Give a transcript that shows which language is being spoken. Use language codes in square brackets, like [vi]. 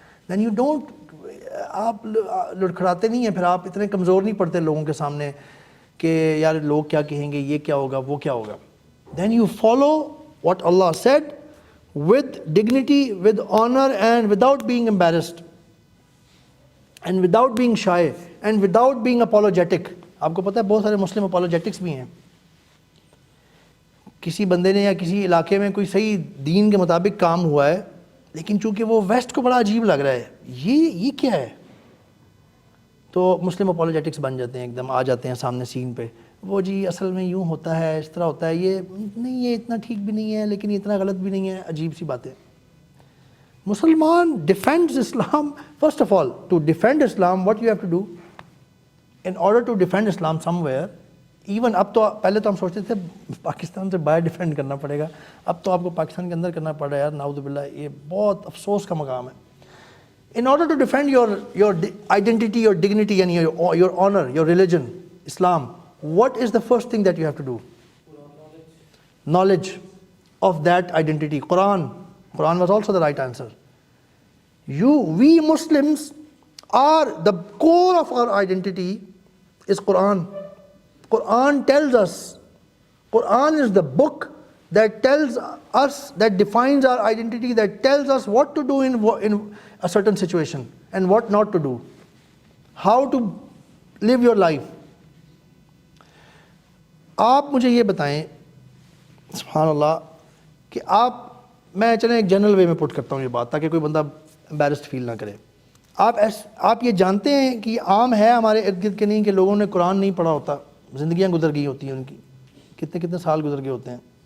[en] then you don't, [ur] آپ لڑکھڑاتے نہیں ہیں, پھر آپ اتنے کمزور نہیں پڑتے لوگوں کے سامنے کہ یار لوگ کیا کہیں گے, یہ کیا ہوگا, وہ کیا ہوگا. [en] then you follow what Allah said with dignity, with honor, and without being embarrassed, and without being shy, and without being apologetic. [ur] آپ کو پتہ ہے بہت سارے مسلم apologetics بھی ہیں. کسی بندے نے یا کسی علاقے میں کوئی صحیح دین کے مطابق کام ہوا ہے, لیکن چونکہ وہ ویسٹ کو بڑا عجیب لگ رہا ہے, یہ کیا ہے, تو مسلم اپولوجیٹکس بن جاتے ہیں, ایک دم آ جاتے ہیں سامنے سین پہ. وہ جی اصل میں یوں ہوتا ہے, اس طرح ہوتا ہے, یہ نہیں, یہ اتنا ٹھیک بھی نہیں ہے لیکن یہ اتنا غلط بھی نہیں ہے, عجیب سی باتیں. [en] مسلمان defends Islam. First of all, to defend Islam what you have to do in order to defend Islam somewhere, [ur] even اب تو پہلے تو ہم سوچتے تھے پاکستان سے باہر ڈیفینڈ کرنا پڑے گا, اب تو آپ کو پاکستان کے اندر کرنا پڑ رہا ہے. یار نعوذ باللہ, یہ بہت افسوس کا مقام ہے. [en] In order to defend your identity, your dignity, and your honor, your religion, Islam, what is the first thing that you have to do? Knowledge of that identity. Quran was also the right answer. We Muslims are, the core of our identity is Quran. Quran tells us, Quran is the book that tells us, that defines our identity, that tells us what to do in a certain situation and what not to do, how to live your life. [ur] آپ مجھے یہ بتائیں سبحان اللہ کہ میں چلیں ایک general وے میں پٹ کرتا ہوں یہ بات تاکہ کوئی بندہ امبیرسڈ فیل نہ کرے. آپ یہ جانتے ہیں کہ یہ عام ہے ہمارے ارد گرد کے نہیں کہ لوگوں نے قرآن نہیں پڑھا ہوتا, زندگیاں گزر گئی ہوتی ہیں ان کی, کتنے سال گزر گئے ہوتے ہیں.